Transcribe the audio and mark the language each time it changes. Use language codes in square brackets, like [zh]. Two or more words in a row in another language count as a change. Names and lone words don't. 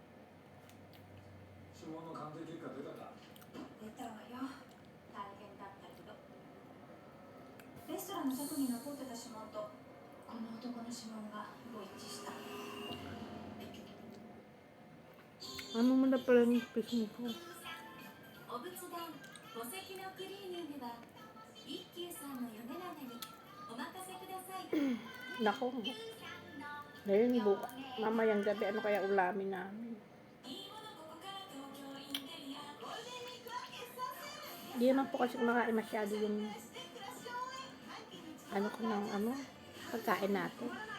[ja] 指紋の鑑定結果出たか？出たわよ。大変だったけど。レストランの外に残ってた指紋とこの男の指紋が一致した。 [tl] Ano mo na pala yung fishing ko? [ja] お仏壇墓石のクリーニングは一休さんの米長に [tl] Nako. Ngayon, mamayang gabi, ano kaya ulamin namin? Hindi naman po kasi kumakain masyado yung pagkain natin.